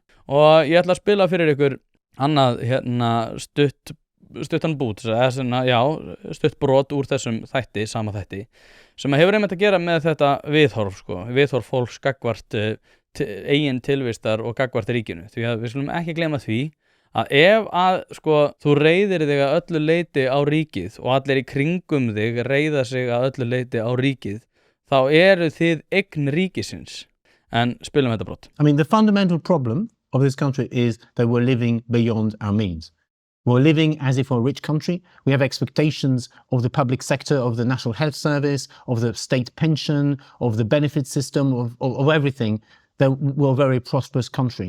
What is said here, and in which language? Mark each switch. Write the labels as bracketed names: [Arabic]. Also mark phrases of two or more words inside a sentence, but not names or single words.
[Icelandic] Og ég ætla að spila fyrir ykkur annað stuttan bút, stutt brot úr þessum sama þætti, sem hefur einmitt að gera með þetta viðhorf, viðhorf fólks gagnvart eigin tilvistar og gagnvart ríkinu. Því að við skulum ekki gleyma því að ef að þú reiðir þig að öllu leyti á ríkið og allir í kringum þig reiða sig að öllu leyti á ríkið, þá eru þið eign ríkisins. En spilum þetta brot. [English] I mean, the fundamental problem of this country is that we're living beyond our means. We're living as if we're a rich country. We have expectations of the public sector, of the National Health Service, of the state pension, of the benefit system, of everything, that we're a very prosperous country.